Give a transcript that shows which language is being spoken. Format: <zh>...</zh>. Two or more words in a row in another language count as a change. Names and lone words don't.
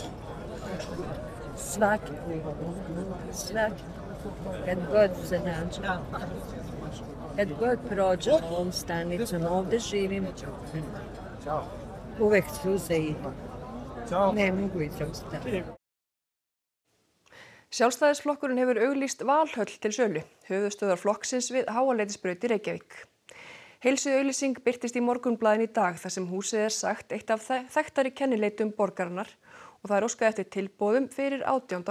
<sr>Svaki kad god se nađe, kad god prođem ovom stanicom, ovdje živim, uvek suze idu. Ne mogu izostati.</sr> <is>Sjálfstæðisflokkurinn hefur auglýst Valhöll til sölu, höfuðstöðvar flokksins við Háaleitisbraut í Reykjavík. Heilsuauglýsing birtist í Morgunblaðinu í dag þar sem húsið sagt eitt af þekktari kennileitum borgarinnar og það óskað eftir tilboðum fyrir 18.</is>